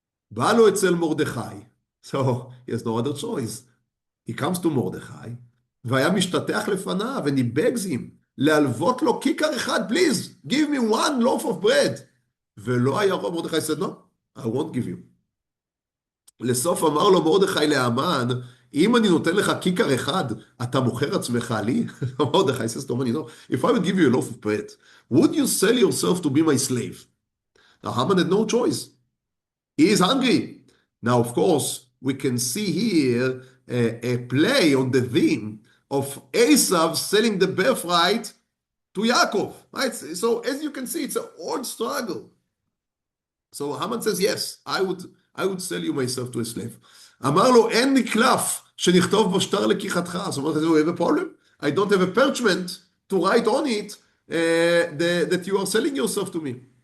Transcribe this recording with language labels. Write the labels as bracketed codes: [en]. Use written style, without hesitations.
[he] בא לו אצל מרדכי. [en] So he has no other choice. He comes to Mordechai, [he] והיה משתטח לפניו, [en] and he begs him, [he] להלוות לו כיכר אחד, [en] please, give me one loaf of bread. [he] ולא היה רוב, [en] מרדכי said, no, I won't give you. [he] לסוף אמר לו מרדכי להמן, אם אני נותן לך כיכר אחד, אתה מוכר עצמך לי? [en] מרדכי says to Haman, you know, if I would give you a loaf of bread, would you sell yourself to be my slave? Now Haman had no choice. He is hungry. Now, of course, we can see here a play on the theme of Esau selling the birthright to Yaakov, right? So as you can see, it's an old struggle. So Haman says, yes, I would sell you myself to a slave. [he] אמר לו, אין לי קלף שנכתוב בו שטר לקיחתך. [en] So Haman says, we have a problem. I don't have a parchment to write on it that you are selling yourself to me.